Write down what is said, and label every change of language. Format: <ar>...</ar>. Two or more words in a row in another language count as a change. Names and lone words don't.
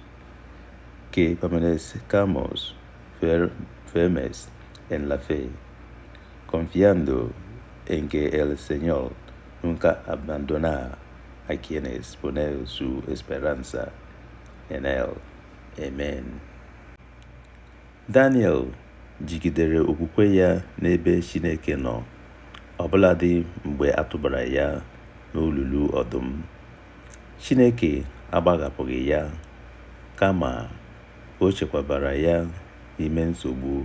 <es>Que permanezcamos firmes en la fe, confiando en que el Señor nunca abandona a quienes ponen su esperanza en Él. Amen.</es> <ig>Daniel jigidere okwukwe ya n'ebe Chineke nọ, ọbụladị mgbe a tụbara ya n'olulu ọdụm. Chineke agbahapụghị ya, kama o chekwabara ya n'ime nsogbu.</ig>